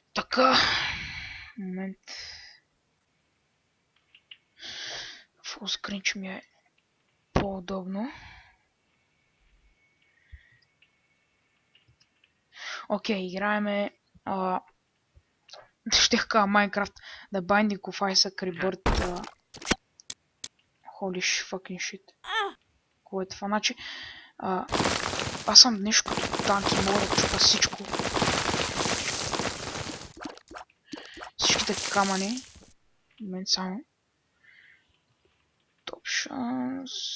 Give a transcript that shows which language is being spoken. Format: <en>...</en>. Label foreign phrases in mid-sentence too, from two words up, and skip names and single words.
<bg>Така. Момент. Фулскрин, че ми е по-удобно. Окей, играеме... Щех кажа Minecraft. The Binding of Isaac Rebirth.</bg> <en>Holy fucking shit.</en> <bg>Кое е това? Значи... аз съм нещо като танк и мога да чупа всичко. Всичките камъни. Момент само. Топ шанс.</bg>